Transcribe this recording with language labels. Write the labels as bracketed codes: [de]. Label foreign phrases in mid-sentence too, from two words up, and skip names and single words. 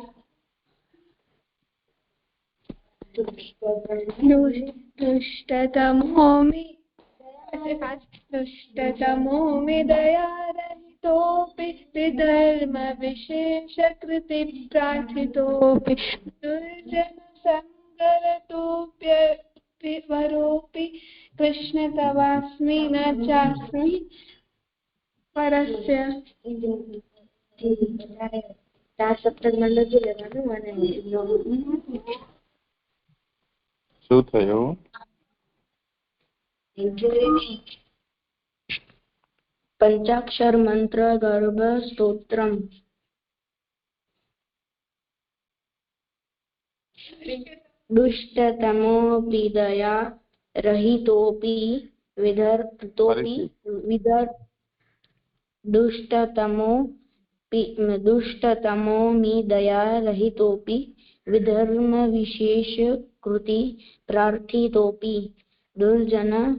[sa] दुष्टतमोमि दयारहितोऽपि विधर्म विशेषकृति प्रार्थितोऽपि दुर्जन संगरतोऽप्यवरोऽपि कृष्ण तवास्मि न चास्मि પરસ્ય. [gu] શું થયું? પંચાક્ષર મંત્ર ગર્ભ સ્તોત્રમ. [sa] दुष्टतमोऽपि दया रहितोऽपि दुष्टतमोऽपि दया रहितोऽपि विधर्म विशेष कृति प्रार्थितोऽपि दुर्जन